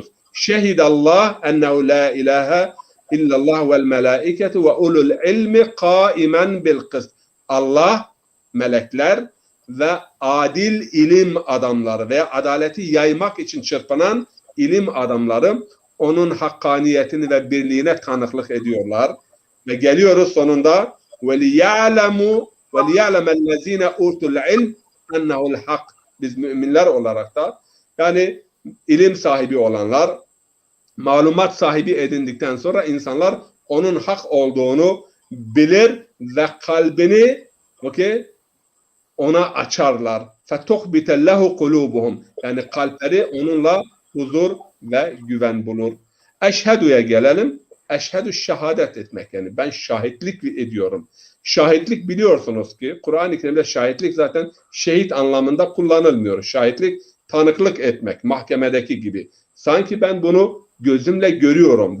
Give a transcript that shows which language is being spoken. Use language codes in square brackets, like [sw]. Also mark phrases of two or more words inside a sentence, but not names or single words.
[ar] شهد الله أنه لا إله إلا الله والملائكة وأولو العلم قائما بالقسط. [tr] Allah, melekler ve adil ilim adamları veya adaleti yaymak için çırpınan ilim adamları onun hakkaniyetini ve birliğine tanıklık ediyorlar. Ve geliyoruz sonunda [ar] وَلِيَعْلَمُوا وَلِيَعْلَمَ الَّذ۪ينَ اُوتُوا الْعِلْمِ اَنَّهُ الْحَقِّ. [tr] Biz müminler olarak da yani ilim sahibi olanlar, malumat sahibi edindikten sonra insanlar onun hak olduğunu bilir ve kalbini ona açarlar. [ar] فَتُخْبِتَ لَهُ قُلُوبُهُمْ. [tr] Yani kalpleri onunla huzur ve güven bulur. Eşhedü'ye gelelim. Eşhedü şehadet etmek yani ben şahitlik ediyorum. Şahitlik biliyorsunuz ki Kur'an-ı Kerim'de şahitlik zaten şehit anlamında kullanılmıyor. Şahitlik tanıklık etmek mahkemedeki gibi. Sanki ben bunu gözümle görüyorum.